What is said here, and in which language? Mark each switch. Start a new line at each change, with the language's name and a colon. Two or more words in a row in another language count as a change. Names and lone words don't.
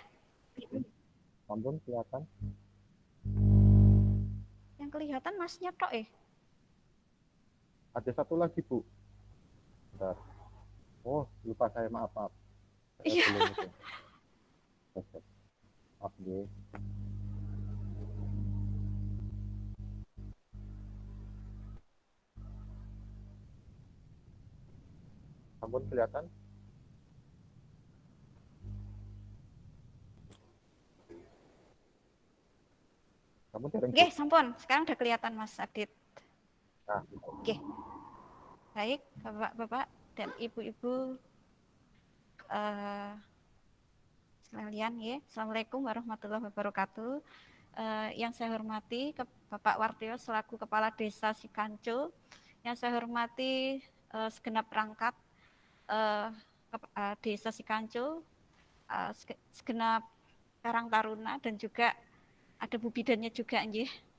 Indonesian: Ampun, kelihatan. Yang kelihatan Masnya tok Ada satu lagi, Bu. Bentar. Oh, lupa saya, maaf. Saya Iya. belum itu. Maaf, nggih. Ampun, kelihatan.
Javanese: Ampun, dereng, Bu. Nggih, sampun.
Indonesian: Sekarang udah kelihatan Mas Adit. Nah, Nggih. Baik, Bapak-bapak dan Ibu-ibu sekalian ya.
Arabic: السلام عليكم ورحمة الله وبركاته.
Indonesian: Yang saya hormati Bapak Wartio selaku Kepala Desa Sikanco, yang saya hormati segenap perangkat Desa Sikanco, segenap Karang Taruna dan juga ada Bu Bidannya juga nggih.